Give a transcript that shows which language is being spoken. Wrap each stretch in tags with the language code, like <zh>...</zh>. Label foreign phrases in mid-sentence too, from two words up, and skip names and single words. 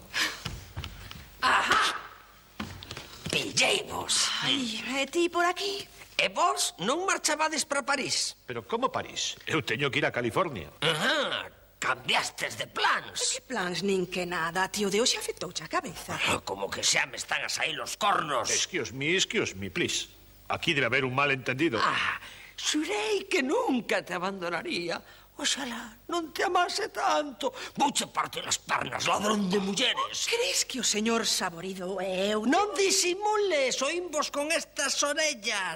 <gl>Ajá! Pilleivos. Ai, e ti por aquí? E vos non marchabades para París? Pero como París? Eu teño que ir a California. Cambiastes de plans. Que plans nin que nada, tío de hoxe afectouche a cabeza. Como que xa me están a sair os cornos.</gl> <en>Excuse me, please.</en> <gl>Aquí debe haber un malentendido. Xurei que nunca te abandonaría. Oxalá non te amase tanto. Vouche partir as pernas, ladrón de mulleres. Crees que o señor Saborido e eu... Non disimules, oímos con estas orellas.</gl>